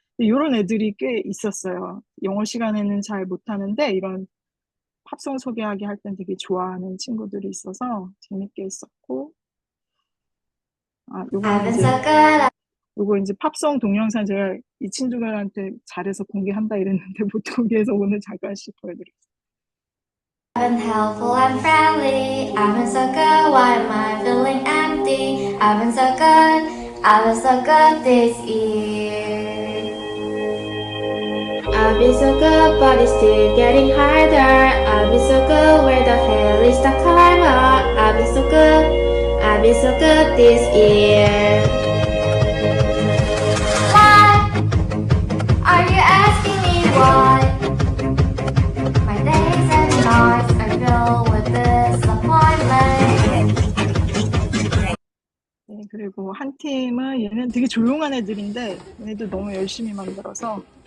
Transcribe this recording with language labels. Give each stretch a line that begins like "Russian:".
Korean: 이런 애들이 꽤 있었어요. 영어 시간에는 잘 못하는데 이런 팝송 소개하기 할 땐 되게 좋아하는 친구들이 있어서 재밌게 했었고, 요거는 이제 요거 이제 팝송 동영상 제가 이 친구들한테 잘해서 공개한다 이랬는데 못 공개해서 오늘 잠깐씩 보여드릴게요.
English: I've been helpful and friendly. I've been so good. Why am I feeling empty? I've been so good. I've been so good this year. I've been so good, but it's still getting harder. I've been so good. Where the hell is the karma? I've been so good. I've been so good this year. Why are you asking me why? My days and nights are filled with disappointment.
Korean: 네, 그리고 한 팀은 얘는 되게 조용한 애들인데 얘네도 너무 열심히 만들어서